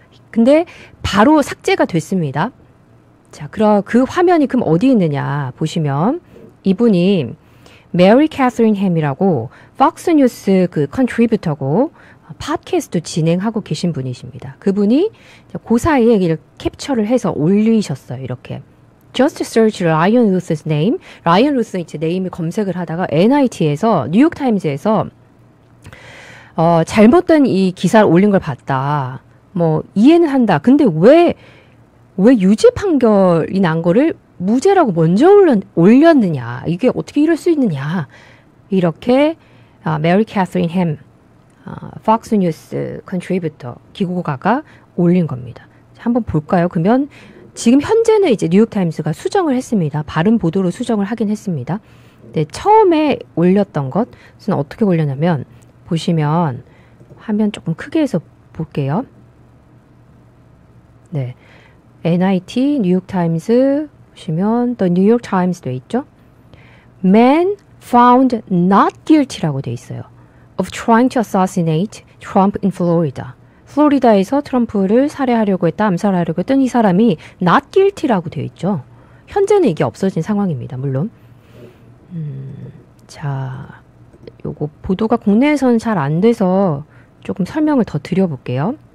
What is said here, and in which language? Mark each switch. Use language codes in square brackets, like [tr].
[ko] 근데 바로 삭제가 됐습니다. 자, 그럼 그 화면이 그럼 어디 있느냐 보시면 이분이 메리 캐서린 햄이라고 폭스뉴스 그 컨트리뷰터고 팟캐스트 진행하고 계신 분이십니다. 그분이 그 사이에 이렇게 캡처를 해서 올리셨어요. 이렇게 [en] Just search Ryan Ruth's name. [ko] 라이언 루스 이제 네임을 검색을 하다가 NIT에서 뉴욕타임즈에서 잘못된 이 기사를 올린 걸 봤다. 뭐 이해는 한다. 근데 왜 유죄 판결이 난 거를 무죄라고 먼저 올렸느냐. 이게 어떻게 이럴 수 있느냐. 이렇게 메리 캐서린 햄 폭스뉴스 컨트리뷰터 기고가가 올린 겁니다. 한번 볼까요? 그러면 지금 현재는 이제 뉴욕타임스가 수정을 했습니다. 바른 보도로 수정을 하긴 했습니다. 근데 처음에 올렸던 것은 어떻게 올렸냐면 보시면 화면 조금 크게 해서 볼게요. 네, NIT, 뉴욕타임스 보시면 The New York Times 돼 있죠. [en] Man found not guilty라고 [ko] 돼 있어요. [en] Of trying to assassinate Trump in Florida. [ko] 플로리다에서 트럼프를 살해하려고 했다, 암살하려고 했던 이 사람이 [en] not guilty [ko] 라고 되어 있죠. 현재는 이게 없어진 상황입니다. 물론. 자, 요거 보도가 국내에서는 잘 안 돼서 조금 설명을 더 드려볼게요.